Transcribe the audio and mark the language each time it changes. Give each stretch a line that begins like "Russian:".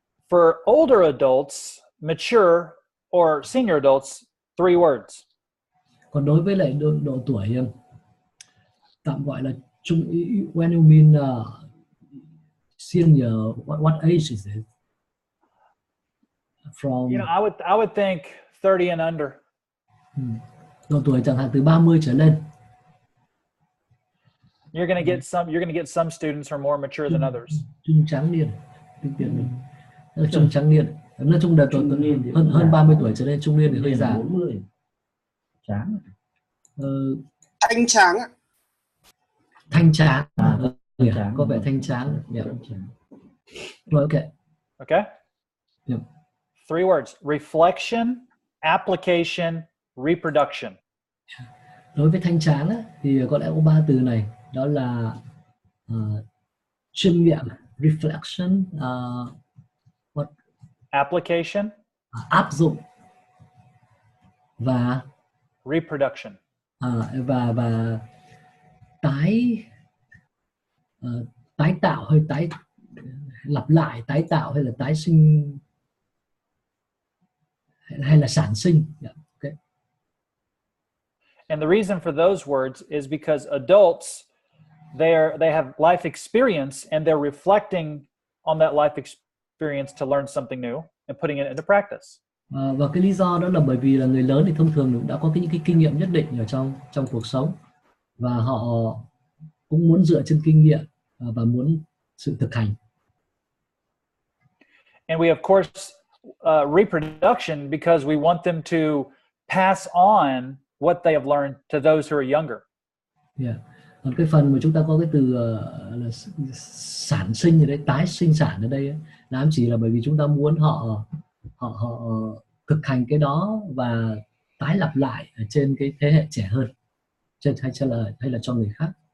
English: For older adults, mature or senior adults, 3 words.
Vietnamese: Còn đối với lại độ tuổi tạm gọi là trung,
English: when you mean senior, what age is it? From You know, I would think 30 and under.
Vietnamese: Độ tuổi chẳng hạn từ 30 trở lên.
English: You're going to get some students who are more mature than others.
Vietnamese: Trung tráng niên, tiếng Việt mình. Trung tráng niên. Nói chung là hơn 30 tuổi trở lên, trung niên thì hơi già. 40. Tráng. Thanh tráng ạ. Thanh tráng. Tráng. Có vẻ thanh tráng. Yeah. Rồi, okay.
English: Okay? Yeah. 3 words: reflection, application, reproduction.
Vietnamese: Đối với thanh tráng thì có lẽ có 3 từ này, đó là chiêm nghiệm, reflection,
English: Application,
Vietnamese: áp dụng, và
English: reproduction.
Vietnamese: và tái tạo hay lặp lại, tái tạo hay là tái sinh hay là sản sinh.
English: Yeah. Okay. And the reason for those words is because adults, they have life experience and they're reflecting on that life experience to learn something new and putting it into practice.
Vietnamese: Và cái lý do đó là bởi vì là người lớn thì thông thường đã có những cái kinh nghiệm nhất định ở trong cuộc sống, và họ cũng muốn dựa trên kinh nghiệm và muốn sự thực hành.
English: And we of course reproduction because we want them to pass on what they have learned to those who are younger. Yeah.
Vietnamese: Còn cái phần mà chúng ta có cái từ là sản sinh ở đây, tái sinh sản ở đây là ám chỉ là bởi vì chúng ta muốn họ thực hành cái đó và tái lặp lại ở trên cái thế hệ trẻ hơn, hay là cho người khác.